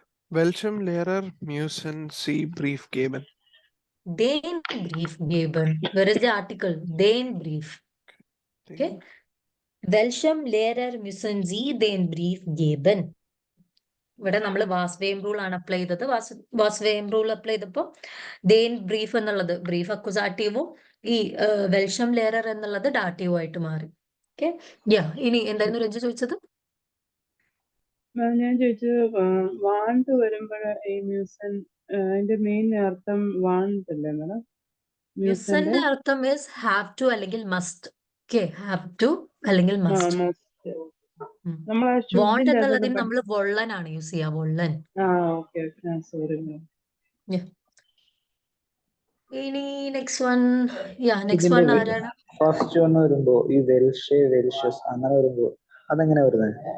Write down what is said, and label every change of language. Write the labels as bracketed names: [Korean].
[German] Welchem Lehrer müssen Sie Brief geben? Den Brief geben. [English] Where is the article? [German] Den Brief. [English] Okay. [German] Welchem Lehrer müssen Sie den Brief geben? [Malayalam] ഇവിടെ നമ്മൾ വാസ്വേം rule ആണ് apply ചെയ്തത്. വാസ്വേം rule apply ചെയ്തപ്പോൾ than brief എന്നുള്ളത് brief അക്വസാറ്റീവും ഈ വെൽഷം ലേറർ എന്നുള്ളത് ഡാറ്റീവും ആയിട്ട് മാറി. ഓക്കെ, യാ. ഇനി എന്തായിരുന്നു രഞ്ജു ചോദിച്ചത്? മാം ഞാൻ ചോദിച്ചത് വാണ്ട് വരുമ്പോഴ ഈ മ്യൂസൻ അതിന്റെ മെയിൻ അർത്ഥം വാണ്ട് അല്ലേ മാഡം? മ്യൂസന്റെ അർത്ഥം [English] is have to [Malayalam] അല്ലെങ്കിൽ must. ഓക്കെ, [English] have to അല്ലെങ്കിൽ must. [Malayalam] നമ്മളെ [English] want [Malayalam] എന്നുള്ളതിന് നമ്മൾ വൊള്ളൻ ആണ് യൂസ് ചെയ്യാ. [German] വൊള്ളൻ. [English] Sorry. ഇനി next one. Next one ആരാണ്? [Malayalam] ഫസ്റ്റ് വന്ന് വരുമ്പോ ഈ വെൽഷസ് അങ്ങനെ വരുമ്പോ അതെങ്ങനെ വരുന്നത്?